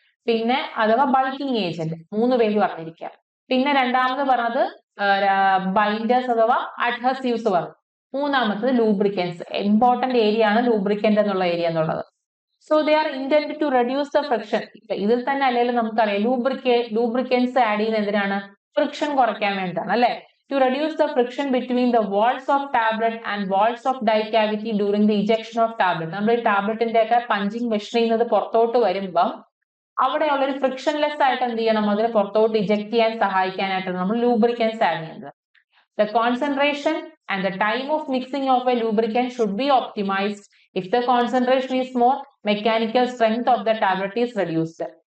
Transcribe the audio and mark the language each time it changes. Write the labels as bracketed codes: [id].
[ml] പിന്നെ അഥവാ bulking agent 3 പേര് പറഞ്ഞിരിക്കുക. പിന്നെ രണ്ടാമത് പറഞ്ഞത് ബൈൻഡേഴ്സ് അഥവാ അഡ്ഹസീവ്സ് പറഞ്ഞു. മൂന്നാമത്തത് ലൂബ്രിക്കൻസ്. ഇമ്പോർട്ടന്റ് ഏരിയ ആണ് ലൂബ്രിക്കന്റ് എന്നുള്ള ഏരിയ എന്നുള്ളത്. [en] So they are intend to reduce the friction. [ml] ഇതിൽ തന്നെ അല്ലെങ്കിൽ നമുക്കറിയാം ലൂബ്രിക്കൻസ് ആഡ് ചെയ്യുന്ന എന്തിനാണ്, ഫ്രിക്ഷൻ കുറയ്ക്കാൻ വേണ്ടിയിട്ടാണ് അല്ലെ. [en] To reduce the friction between the walls of tablet and walls of die cavity during the ejection of tablet. [ml] നമ്മൾ ഈ ടാബ്ലറ്റിന്റെ ഒക്കെ പഞ്ചിങ് മെഷീൻ ചെയ്യുന്നത് പുറത്തോട്ട് വരുമ്പം അവിടെയുള്ള ഒരു ഫ്രിക്ഷൻലെസ് ആയിട്ട് എന്ത് ചെയ്യണം, അതിനെ പുറത്തോട്ട് ഇജക്ട് ചെയ്യാൻ സഹായിക്കാനായിട്ടാണ് നമ്മൾ ലൂബ്രിക്കൻസ് ആഡ് ചെയ്യുന്നത്. [en] The concentration and the time of mixing of a lubricant should be optimized. If the concentration is more, mechanical strength of the tablet is reduced.